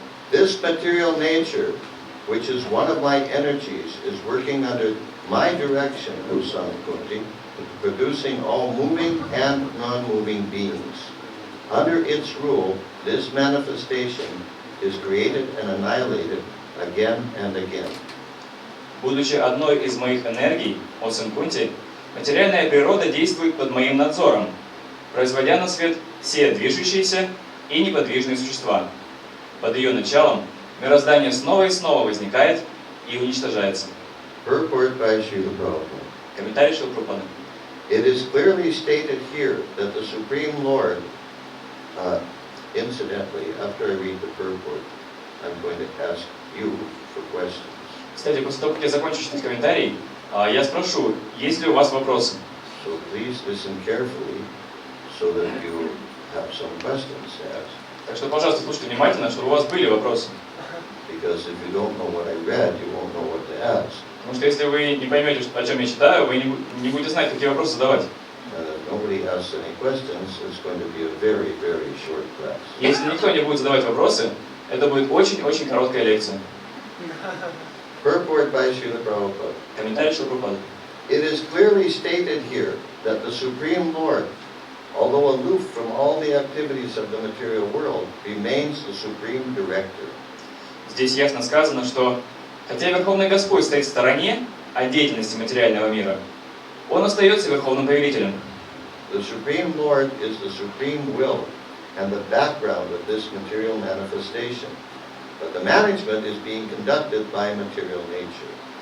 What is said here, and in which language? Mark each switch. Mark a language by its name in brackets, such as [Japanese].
[English] This material nature, which is one of my energies, is working under my direction, O son of Kunti, producing all moving and non-moving beings. Under its rule, this manifestation is created and annihilated again and again. [Russian] Будучи одной из моих энергий, о сын Кунти, материальная природа действует под моим надзором, производя на свет все движущиеся и неподвижные существа. Под ее началом мироздание снова и снова возникает и уничтожается. [English] Purport by Srila Prabhupada. [Russian] Комментарий Шрилы Прабхупады. [English] It is clearly stated here that the Supreme Lord, incidentally, after I read the purport, I'm going to ask you for questions. [Russian] Кстати, после того, как я закончу читать комментарий, я спрошу, есть ли у вас вопросы? [English] So please listen carefully so that you have some questions to ask. [Russian] Так что, пожалуйста, слушайте внимательно, чтобы у вас были вопросы. [English] Because if you don't know what I read, you won't know what to ask. [Russian] Потому что если вы не поймете, о чем я читаю, вы не будете знать, какие вопросы задавать. [English] If nobody asks any questions, it's going to be a very, very short class. [Russian] Если никто не будет задавать вопросы, это будет очень-очень короткая лекция. [English] Purport by Srila Prabhupada. [Russian] Комментарий Шрилы Прабхупады. [English] It is clearly stated here that the Supreme Lord, although aloof from all the activities of the material world, remains the Supreme Director. [Russian] Здесь ясно сказано, что хотя Верховный Господь стоит в стороне от деятельности материального мира, Он остается Верховным Повелителем. [English] The Supreme Lord is the Supreme Will and the background of this material manifestation. But the management is being conducted by material nature.